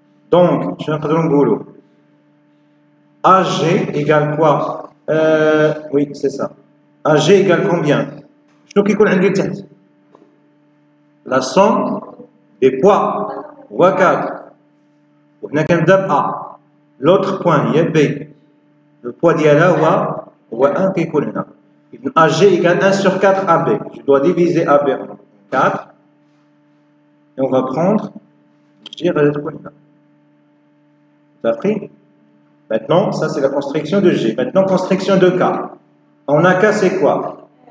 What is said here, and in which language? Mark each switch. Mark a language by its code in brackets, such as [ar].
[fr] Donc, je vais dire AG égale quoi? Oui, c'est ça. AG égale combien? Je ne sais pas qui la somme des poids. [ar] هو 4. وهنا كنبدا ب A. [fr] L'autre point هي B. Le poids [ar] ديالها هو 1 كيكون هنا. [fr] إذن AG égale 1 sur 4 AB. Je dois diviser AB en 4. Et on va prendre G [ar] غادي تكون هنا. [fr] T'as pris? Maintenant, ça c'est la construction de G. Maintenant, construction de K. On a K, c'est quoi?